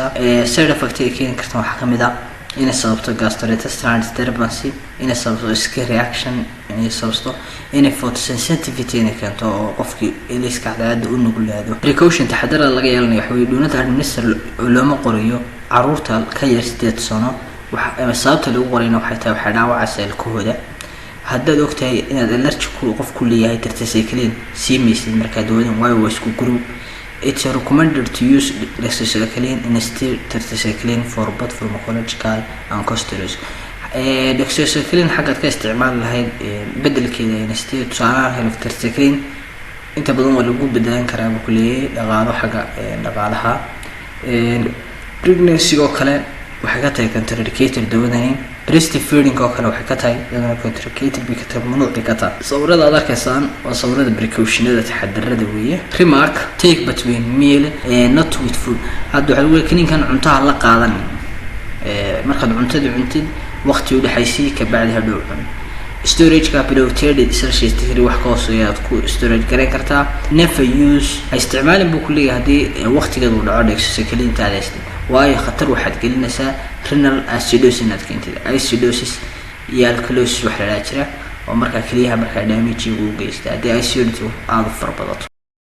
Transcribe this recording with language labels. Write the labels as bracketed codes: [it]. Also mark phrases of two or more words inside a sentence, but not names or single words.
[so] side effect ay keeni karto waxa kamid ah inay sababto [en] gastrointestinal disturbance, [so] inay sababto [en] skin reaction, [so] inay sababto inay photosensitivity inay keento oo qofkii ilayska cadaadda u nuglaado. precaution taxadar laga yeelanayo waxa weeye doonada administer looma qoriyo caruurta ka yar 8 sano waxa sababta lagu qorayna waxay tahay waxa dhaawaca seelkooda. haddaad ogtahay inaad allergic qof ku leeyahay tetracycline siimaysid marka dawadan waa isku group. [en] it's recommended to use doxycycline instead of tetracycline for both pharmacological and cost-wise. [so] doxycycline xagga ka isticmaal lahayd bedelkeeda instead tusaalaha tetracycline inta badan waa lagu bedelan karaa ku leeyahay dhaqaalo xagga dhaqaalaha. pregnancy oo kale waxay ka tahay contraindicated dawadani. breastfeeding oo kale waxay ka tahay iyadoo contraindicated bi ka tahay mamnuuc ka tahay. sawirada aad arkaysaan waa sawirada precautionada taxadarada weeye. [en] remark take between meal not with food. [so] hadda waxa weeye kaniinkan cuntada la qaadan markaad cuntada cuntid waqti u dhaxaysii ka bacdi hadhow cun. storage-ka [en] below 30 celsius degree [so] wax ka hooseeya aad ku storage gareyn kartaa. [en] never use [so] isticmaalin buu ku leeyahay haddii waqtigeedu u dhaco doxycycline taadaysta waayo khatar waxaad gelinaysaa [en] renal acidosis [so] inaad keentid. acidosis iyo alkalosis waxa la jira oo marka kaliya marka damage uu geysto haddii acidity aad u farbadato.